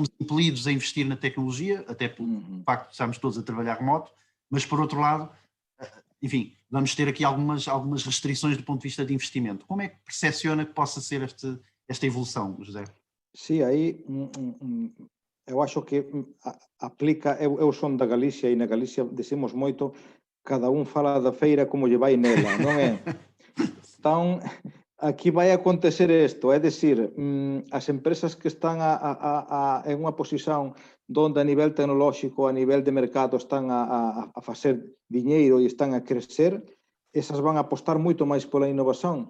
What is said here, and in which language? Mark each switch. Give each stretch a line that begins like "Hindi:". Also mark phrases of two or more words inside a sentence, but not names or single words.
Portuguese: somos impelidos a investir na tecnologia, até pelo facto de estarmos todos a trabalhar remoto, mas por outro lado, enfim, vamos ter aqui algumas restrições do ponto de vista de investimento. Como é que percepciona que possa ser esta evolução, José?
Galician: Sim, aí eu acho que aplica, eu son da Galicia e na Galicia decimos moito, cada un fala da feira como lle vai nela, non é? Então, aquí vai acontecer isto, é dicir, as empresas que están en unha posición donde a nivel tecnolóxico, a nivel de mercado están a facer diñeiro e están a crecer, esas van a apostar moito máis pola innovación.